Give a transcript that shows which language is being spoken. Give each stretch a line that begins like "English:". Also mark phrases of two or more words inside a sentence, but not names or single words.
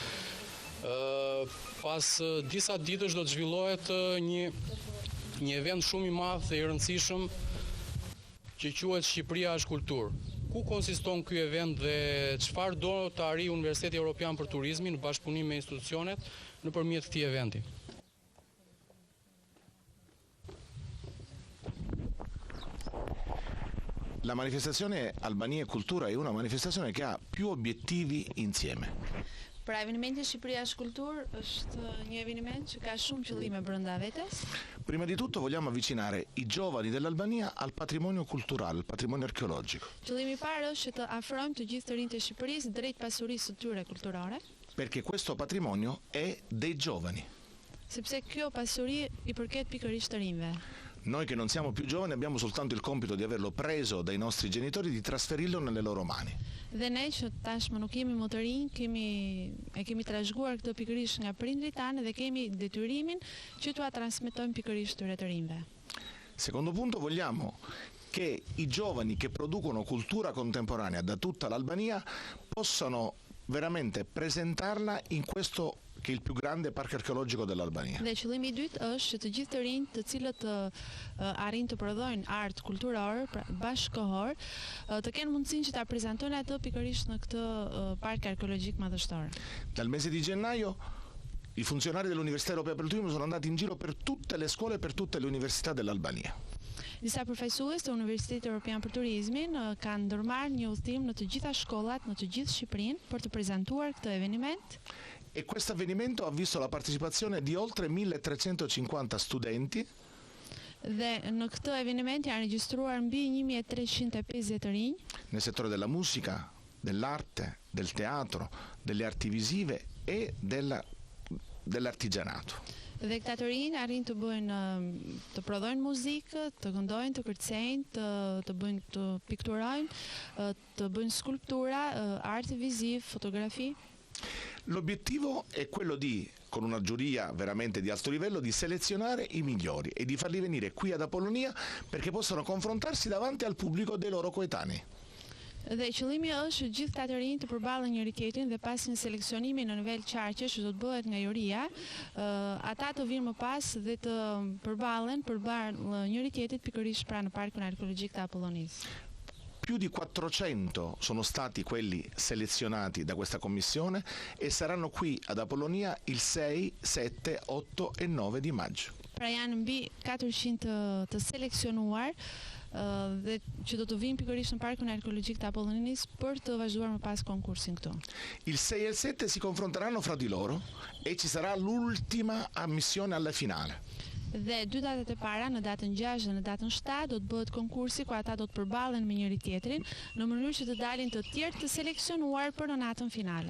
Albanian: Pas disa ditësh do të zhvillohet një event shumë i madh dhe i rëndësishëm që quhet Shqipëria është kulturë. Ku konsiston ky event dhe çfarë do të arrijë Universiteti Evropian për Turizmin në bashkëpunim me institucionet nëpërmjet këtij eventi?
Italian: La manifestazione Albania e Cultura è una manifestazione che ha più obiettivi insieme.
Albanian: Pra avvenimenti Shqipëria është kulturë është një avveniment që ka shumë qëllime brenda vetes.
Italian: Prima di tutto vogliamo avvicinare i giovani dell'Albania al patrimonio culturale, al patrimonio archeologico.
Albanian: Qëllimi i parë është që të afrojmë të gjithë të rinjtë e Shqipërisë drejt pasurisë së tyre kulturore.
Italian: Perché questo patrimonio è dei giovani.
Albanian: Sepse kjo pasuri i përket pikërisht të rinjve.
Italian: Noi che non siamo più giovani abbiamo soltanto il compito di averlo preso dai nostri genitori e di trasferirlo nelle loro mani.
Albanian: Dhe ne që tashmë nuk jemi më të rinj, kemi trashëguar këtë pikërisht nga prindrit tanë dhe kemi detyrimin që t'ua transmetojmë pikërisht tyre të rinjve.
Italian: Secondo punto, vogliamo che i giovani che producono cultura contemporanea da tutta l'Albania possano veramente presentarla in questo che è il più grande parco archeologico dell'Albania.
Albanian: Dhe qëllimi i dytë është që të gjithë të rinjt të cilët arrin të prodhojnë art kulturor, pra bashkëkohor, të kenë mundësinë që ta prezantojnë atë pikërisht në këtë park arkeologjik madhështor.
Italian: Dal mese di gennaio i funzionari dell'Università Europea per il Turismo sono andati in giro per tutte le scuole e per tutte le università dell'Albania.
Albanian: Disa përfaqësues të Universitetit Evropian për Turizmin kanë ndërmarrë një udhëtim në të gjitha shkollat në të gjithë Shqipërinë për të prezantuar këtë eveniment.
Italian: E questo avvenimento ha visto la partecipazione di oltre 1350 studenti.
Albanian: Dhe në këtë eveniment janë regjistruar mbi 1350 rinj.
Italian: Nel settore della musica, dell'arte, del teatro, delle arti visive e dell'artigianato.
Albanian: Dhe këta të rinj arrin të bëjnë, të prodhojnë muzikë, të këndojnë, të kërcejnë, të bëjnë, të pikturojnë, të bëjnë skulptura, arte visiv, fotografi.
Italian: L'obiettivo è quello di, con una giuria veramente di alto livello, di selezionare i migliori e di farli venire qui ad Apollonia perché possano confrontarsi davanti al pubblico dei loro coetanei.
Albanian: Dhe qëllimi është që gjithë këta të rinj të përballen njëri tjetrin dhe pas një seleksionimi në nivel qarqesh që do të bëhet nga juria, ata të vinë më pas dhe të përballen njëri tjetrit pikërisht pranë parkun arkeologjik të Apollonisë.
Italian: Più di 400 sono stati quelli selezionati da questa commissione e saranno qui ad Apollonia il 6, 7, 8 e 9 di maggio.
Albanian: Pra janë mbi 400 të seleksionuar dhe që do të vinë pikërisht në parkun arkeologjik të Apollonisë për të vazhduar më pas konkursin këtu.
Italian: Il 6 e il 7 si confronteranno fra di loro e ci sarà l'ultima ammissione alla finale.
Albanian: Dhe dy datat e para, në datën 6 dhe në datën 7, do të bëhet konkursi ku ata do të përballen me njëri tjetrin në mënyrë që të dalin të tjerë të seleksionuar për në natën finale.